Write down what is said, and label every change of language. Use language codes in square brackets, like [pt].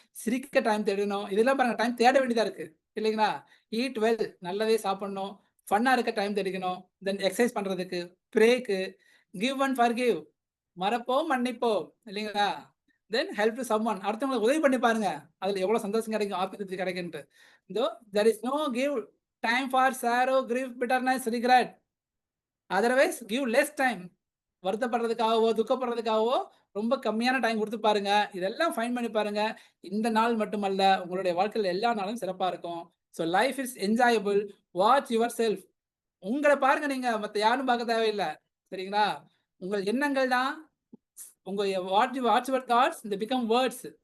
[ta] சிரிக்க டைம் தேடணும். இதெல்லாம் பாருங்க டைம் தேட வேண்டியதா இருக்கு. இல்லைங்களா? [en] eat well [ta] நல்லதே சாப்பிடணும். ஃபன்னா இருக்க டைம் தேடிக்கணும். [en] then exercise [ta] பண்றதுக்கு, [en] Break, give and forgive. [ta] மறப்போம், மன்னிப்போம். இல்லைங்களா? [en] Then help to someone. [ta] அடுத்தவங்களுக்கு உதவி பண்ணி பாருங்க. அதுல எவ்வளோ சந்தோஷம் கிடைக்கும், opportunity கிடைக்குன்ட்டு. [en] Though there is no give time for sorrow, grief, bitterness, regret. Otherwise, give less time. [ta] வருத்தப்படுறதுக்காகவோ, துக்கப்படுறதுக்காகவோ ரொம்ப கம்மியான டைம் குடுத்து பாருங்க. இதெல்லாம் ஃபைண்ட் பண்ணி பாருங்க. இந்த நாள் மட்டுமல்ல, உங்களுடைய வாழ்க்கையில எல்லா நாளும் சிறப்பா இருக்கும். [en] So life is enjoyable. Watch yourself. [ta] உங்கள பாருங்க நீங்க. மத்த யாரும் பார்க்க தேவையில்ல. சரிங்களா? உங்கள் எண்ணங்கள் தான் உங்க [en] Watch your thoughts they become words.